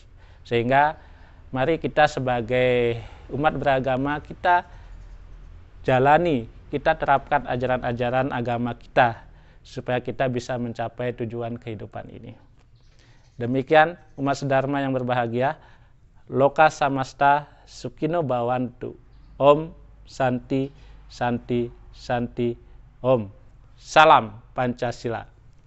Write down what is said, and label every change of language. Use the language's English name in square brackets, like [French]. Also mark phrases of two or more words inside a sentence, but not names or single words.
[Indonesian] Sehingga mari kita sebagai umat beragama, kita jalani, kita terapkan ajaran-ajaran agama kita, supaya kita bisa mencapai tujuan kehidupan ini. Demikian umat Dharma yang berbahagia, [Sanskrit] loka samasta sukino bhavantu. Om Santi Santi Santi Om. [Indonesian] Salam Pancasila.